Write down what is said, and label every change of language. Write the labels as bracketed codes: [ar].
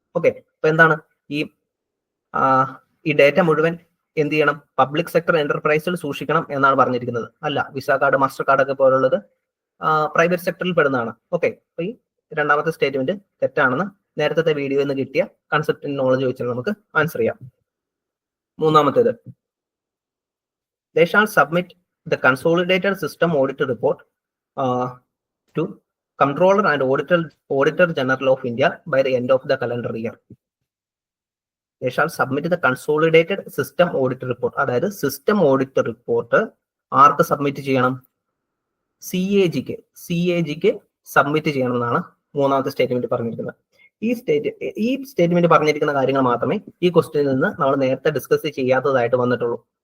[ml] Okay, അപ്പൊ എന്താണ് ഈ ഡേറ്റ മുഴുവൻ എന്ത് ചെയ്യണം, പബ്ലിക് സെക്ടർ എന്റർപ്രൈസിൽ സൂക്ഷിക്കണം എന്നാണ് പറഞ്ഞിരിക്കുന്നത്. അല്ല, വിസ കാർഡ്, മാസ്റ്റർ കാർഡ് ഒക്കെ പോലുള്ളത് പ്രൈവറ്റ് സെക്ടറിൽ പെടുന്നതാണ്. ഓക്കെ, അപ്പൊ ഈ രണ്ടാമത്തെ സ്റ്റേറ്റ്മെന്റ് തെറ്റാണെന്ന് നേരത്തെ വീഡിയോയിൽ നിന്ന് കിട്ടിയ കൺസെപ്റ്റ് നോളജ് വെച്ചാൽ നമുക്ക് ആൻസർ ചെയ്യാം. മൂന്നാമത്തേത്, [en] they shall submit the consolidated system audit report to Comptroller and Auditor General of India by the end of the calendar year. They shall submit the consolidated system audit report. [ml] അതായത് system audit report ആർക്ക് submit ചെയ്യണം, CAG-ക്ക് submit ചെയ്യണമെന്നാണ് മൂന്നാമത്തെ statement പറഞ്ഞിരിക്കുന്നത്. ഈ statement പറഞ്ഞിരിക്കുന്ന കാര്യങ്ങൾ മാത്രമേ ഈ ക്വസ്റ്റ്യനിൽ നിന്ന് നമ്മൾ നേരത്തെ ഡിസ്കസ് ചെയ്യാത്തതായിട്ട് വന്നിട്ടുള്ളൂ.